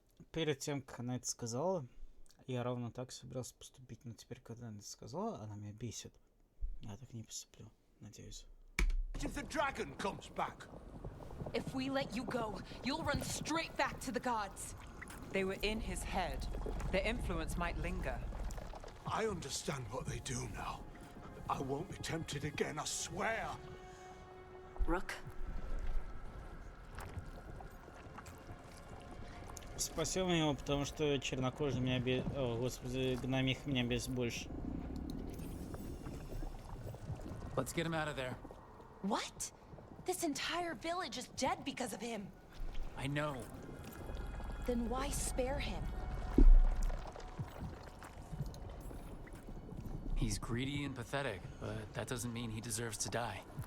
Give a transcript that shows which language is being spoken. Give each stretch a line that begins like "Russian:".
Russian: Перед тем, как она это сказала, я ровно так собирался поступить. Но теперь, когда она это сказала, она меня бесит. Я так не поступлю, надеюсь.
English: If the dragon comes back. If we let you go, you'll run straight back to the gods. They were in his head. Their influence might linger. I understand what they do now. I won't be tempted again, I swear. Rook?
Russian: Спасибо его, потому что чернокожий меня бесит... О, господи, гномих меня бесит больше.
English: Let's get him out of there. What? This entire village is dead because of him. I know. Then why spare him? He's greedy and pathetic, but that doesn't mean he deserves to die.